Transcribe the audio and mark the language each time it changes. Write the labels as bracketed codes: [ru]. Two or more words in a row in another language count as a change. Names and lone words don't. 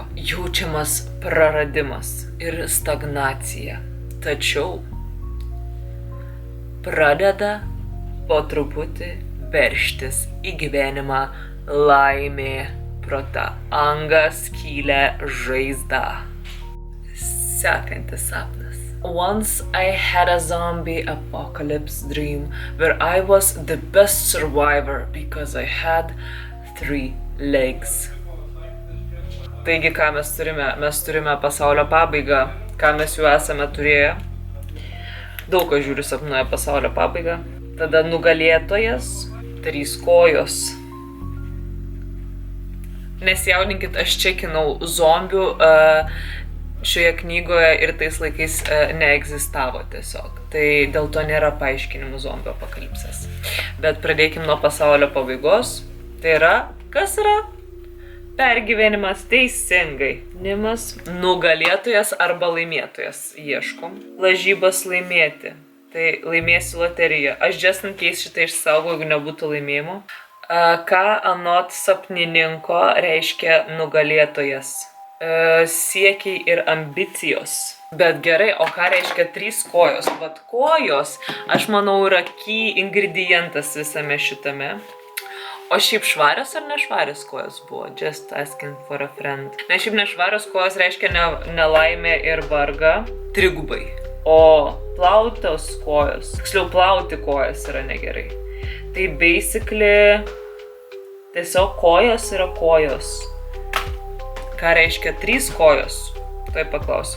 [lt] Jaučiamas praradimas ir stagnacija. Tačiau pradeda po truputį veržtis į gyvenimą laimė pro tą angą, skylę, žaizdą. Sekantis sapnas. [en] Once I had a zombie apocalypse dream where I was the best survivor because I had 3 legs. [lt] Taigi, ką mes turime? Mes turime pasaulio pabaigą, ką mes jau esame turėję. Daug kas žiūri sapnuoja pasaulio pabaigą. Tada nugalėtojas, 3 kojos. Nesijaudinkit, aš čekinau zombių šioje knygoje ir tais laikais neegzistavo tiesiog. Tai dėl to nėra paaiškinimų zombio apokalipsės. Bet pradėkim nuo pasaulio pabaigos. Tai yra, kas yra? Pergyvenimas, teisingai. Nimas, nugalėtojas arba laimėtojas. Ieškom. Lažybas laimėti. Tai laimėsiu loteriją. Aš [en] just in case [lt] šitą išsaugau, jeigu nebūtų laimėjimo. Ką anot sapnininko reiškia nugalėtojas? Siekiai ir ambicijos. Bet gerai, o ką reiškia 3 kojos? Vat kojos, aš manau, yra key ingredientas visame šitame. O šiaip švarios ar nešvarios kojos buvo? [en] Just asking for a friend. [lt] Ne, šiaip nešvarios kojos reiškia nelaimę ir vargą. 3. O plautos kojos, tiksliau plauti kojas yra negerai. Tai basically tiesiog kojos yra kojos. Ką reiškia 3 kojos? Tai paklausim.